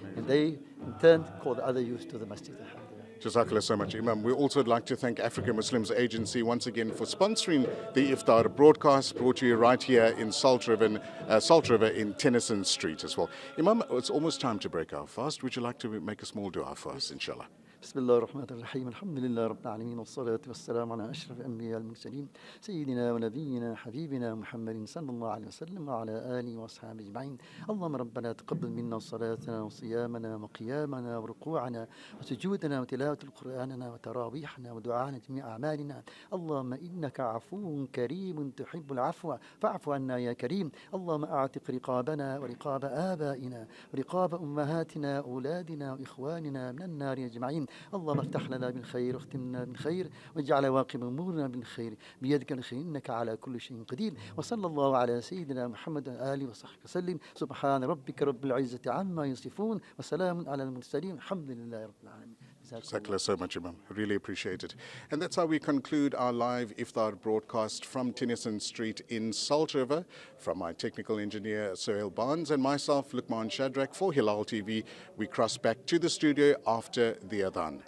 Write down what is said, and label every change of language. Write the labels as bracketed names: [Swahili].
[English] And they, in turn, call the other youth to the masjid, alhamdulillah. Jazakallah so much, Imam. We also would like to thank African Muslims Agency once again for sponsoring the Iftar broadcast, brought to you right here in Salt River in Tennyson Street as well. Imam, it's almost time to break our fast. Would you like to make a small dua for us, inshallah? [Arabic] بسم الله الرحمن الرحيم الحمد لله رب العالمين والصلاة والسلام على أشرف الأنبياء والمرسلين سيدنا ونبينا حبيبنا محمد صلى الله عليه وسلم وعلى آله وأصحابه أجمعين اللهم ربنا تقبل منا صلاتنا وصيامنا وقيامنا وركوعنا وسجودنا وتلاوة القرآننا وتراويحنا ودعانا جميع أعمالنا اللهم إنك عفو كريم تحب العفو فاعف عنا يا كريم اللهم أعتق رقابنا ورقاب آبائنا ورقاب أمهاتنا أولادنا وإخواننا من النار أجمعين اللهم افتح لنا بالخير واختمنا بالخير واجعل واقب امورنا بالخير بيدك الخير انك على كل شيء قدير وصلى الله على سيدنا محمد واله وصحبه وسلم سبحان ربك رب العزه عما يصفون وسلام على المرسلين الحمد لله رب العالمين. [English] Jazakallah so much, Imam. I really appreciate it. And that's how we conclude our live Iftar broadcast from Tennyson Street in Salt River. From my technical engineer, Sohail Barnes, and myself, Luqman Shadrack, for Hilaal TV, we cross back to the studio after the Adhan.